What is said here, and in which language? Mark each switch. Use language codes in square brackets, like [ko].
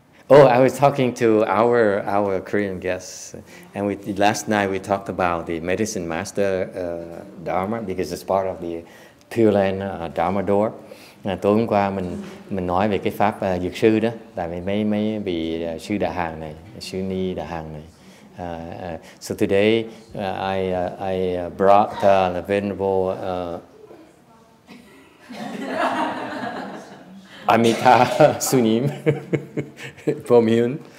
[en] Oh, I was talking to our Korean guests, and last night we talked about the medicine master Dharma, because it's part of the Pure Land Dharma door. [vi] Tối hôm qua mình nói về cái pháp dược sư đó, tại vì mấy vị sư Đà Hàn này, sư Ni Đà Hàn này. [en] So today I brought the Venerable Amita Sunim from Hyun.